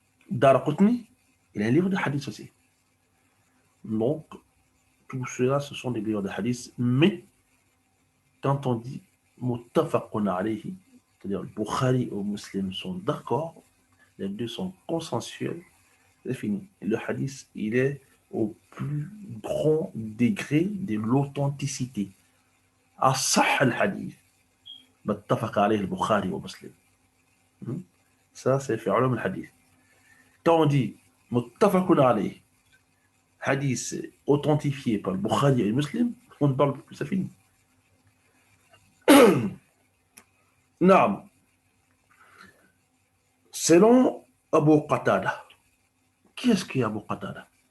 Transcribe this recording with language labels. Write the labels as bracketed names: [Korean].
[French] Daraqutni, il a un livre de hadith aussi. Donc, tout cela, ce sont des livres de hadith, mais quand on dit muttafaqun alayhi, c'est-à-dire le Bukhari et le Muslim sont d'accord, les deux sont consensuels, c'est fini. Le hadith, il est au plus grand degré de l'authenticité. [Arabic] أصح الحديث متفق عليه البخاري ومسلم. [French] Ça, c'est [Arabic] في علوم الحديث. [French] Quand on dit [Arabic] متفق عليه, [French] hadith authentifié par le Bukhari et le Muslim, on ne parle plus, c'est fini. Non. Selon Abu Qatada, qui est-ce qui est Abu Qatada?